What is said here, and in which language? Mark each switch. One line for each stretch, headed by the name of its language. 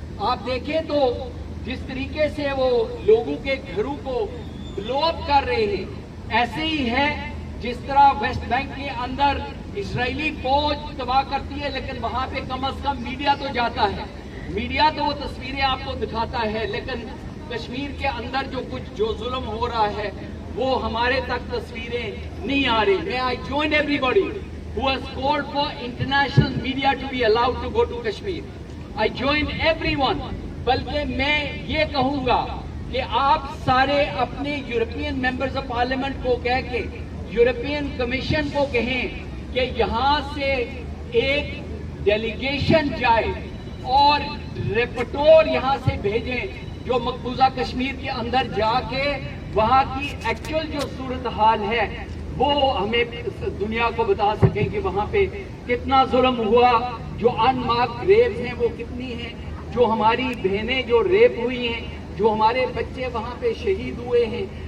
Urdu: آپ دیکھیں تو جس طریقے سے وہ لوگوں کے گھروں کو بلو اپ کر رہے ہیں، ایسے ہی ہے جس طرح ویسٹ بینک کے اندر اسرائیلی فوج تباہ کرتی ہے، لیکن وہاں پہ کم از کم میڈیا تو جاتا ہے. میڈیا تو وہ تصویریں آپ کو دکھاتا ہے، لیکن کشمیر کے اندر جو ظلم ہو رہا ہے وہ ہمارے تک تصویریں نہیں آ رہی.
English: میں I join everybody who has called for international media to be allowed to go to Kashmir. I join everyone.
Urdu: بلکہ میں یہ کہوں گا کہ آپ سارے اپنے یورپین ممبرز آف پارلیمنٹ کو کہہ کے یورپین کمیشن کو کہیں کہ یہاں سے ایک ڈیلیگیشن جائے اور رپورٹور یہاں سے بھیجیں جو مقبوضہ کشمیر کے اندر جا کے وہاں کی ایکچوئل جو صورتحال ہے وہ ہمیں دنیا کو بتا سکیں کہ وہاں پہ کتنا ظلم ہوا، جو ان مارک گریوز ہیں وہ کتنی ہیں، جو ہماری بہنیں جو ریپ ہوئی ہیں، جو ہمارے بچے وہاں پہ شہید ہوئے ہیں.